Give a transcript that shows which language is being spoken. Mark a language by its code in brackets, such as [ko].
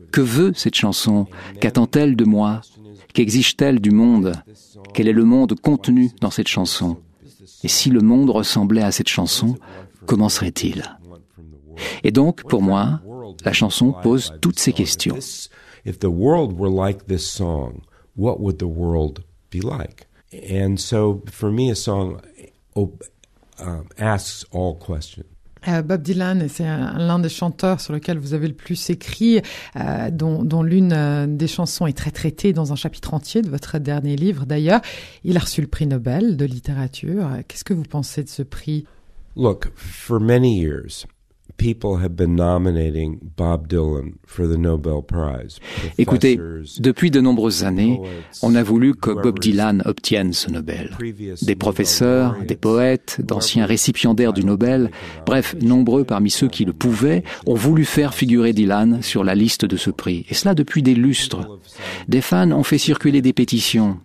[fr] Que veut cette chanson? Qu'attend-elle de moi? Qu'exige-t-elle du monde? Quel est le monde contenu dans cette chanson? Et si le monde ressemblait à cette chanson, comment serait-il? Et donc, pour moi, la chanson pose toutes ces questions. [en] If the world were like this song, what would the world be like? And so, for me, a song asks all questions. [fr] Bob Dylan, c'est l'un des chanteurs sur lequel vous avez le plus écrit, dont l'une des chansons est très traitée dans un chapitre entier de votre dernier livre d'ailleurs. Il a reçu le prix Nobel de littérature. Qu'est-ce que vous pensez de ce prix? [en] Look, for many years, people have been nominating Bob Dylan for the Nobel Prize. [fr] Écoutez, depuis de nombreuses années, on a voulu que Bob Dylan obtienne ce Nobel. Des professeurs, des poètes, d'anciens récipiendaires du Nobel, bref, nombreux parmi ceux qui le pouvaient, ont voulu faire figurer Dylan sur la liste de ce prix. Et cela depuis des lustres. Des fans ont fait circuler des pétitions.